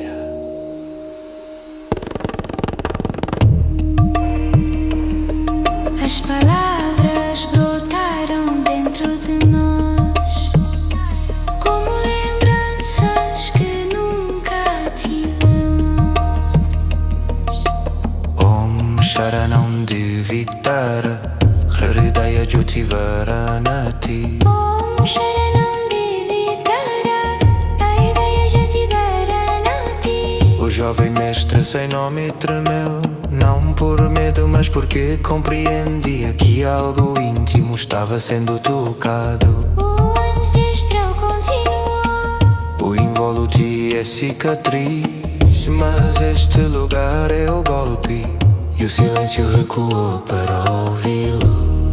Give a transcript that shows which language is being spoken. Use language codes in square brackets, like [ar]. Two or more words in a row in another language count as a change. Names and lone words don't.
[pt] As palavras brotaram dentro de nós como lembranças que nunca tivemos. [sa] Om Sharanam Divitara Hridaya Jyotivaranati. Om Sharanam Divitara Hridaya Jyotivaranati. [pt] jovem mestre sem nome tremeu, não por medo, mas porque compreendia que algo íntimo estava sendo tocado. O ancestral continua. O invóluti é cicatriz, mas este lugar é o golpe, e o silêncio recuou para ouvi-lo.